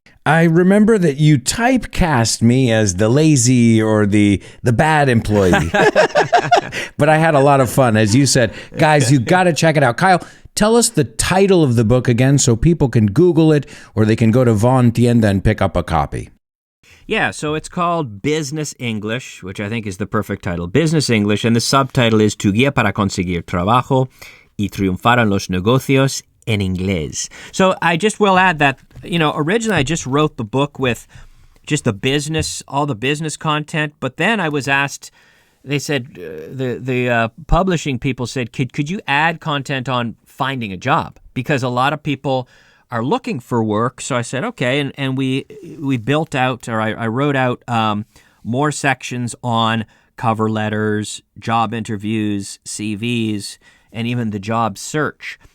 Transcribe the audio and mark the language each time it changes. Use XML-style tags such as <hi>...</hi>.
<en>I remember that you typecast me as the lazy or the bad employee. But I had a lot of fun. As you said, guys, you got to check it out. Kyle, tell us the title of the book again so people can Google it, or they can go to Von Tienda and pick up a copy. Yeah, so it's called Business English, which I think is the perfect title. Business English, and the subtitle is</en> <es>Tu guía para conseguir trabajo y triunfar en los negocios en inglés.</es> <en>So I just will add that, originally I just wrote the book with just all the business content, but then I was asked, they said, the publishing people said, could you add content on finding a job? Because a lot of people are looking for work. So I said, okay, and we built out, or I wrote out more sections on cover letters, job interviews, CVs, and even the job search.</en>